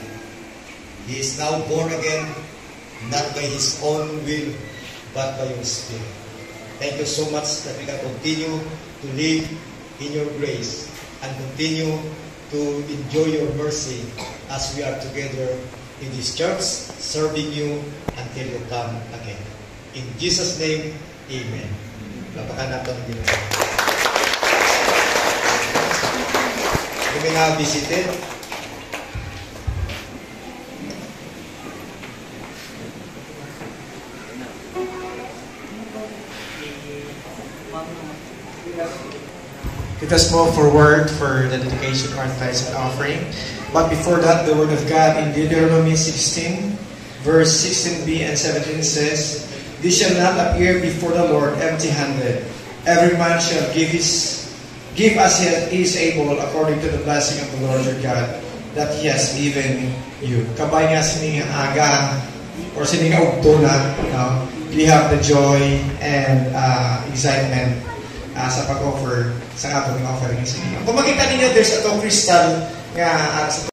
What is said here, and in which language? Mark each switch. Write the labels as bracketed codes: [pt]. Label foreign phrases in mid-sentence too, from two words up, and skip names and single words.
[en] He is now born again, not by his own will, but by your Spirit. Thank you so much that we can continue to live in your grace and continue to enjoy your mercy as we are together in this church, serving you until you come again. In Jesus' name, amen. [tl] Lapakan natin ang Ginoo. [en] You may now be seated. Let us move forward for the dedication of our tithes and offering. But before that, the Word of God in Deuteronomy 16, verse 16b and 17 says, "They shall not appear before the Lord empty-handed. Every man shall give as he is able, according to the blessing of the Lord your God, that He has given you." [hil] Kabay nga sining aga, or sining ugto na, [en] we have the joy and excitement [ceb] sa pag-offer sa atong offering sa inyo. [hil] Kung makita ninyo, [en] there's a crystal nga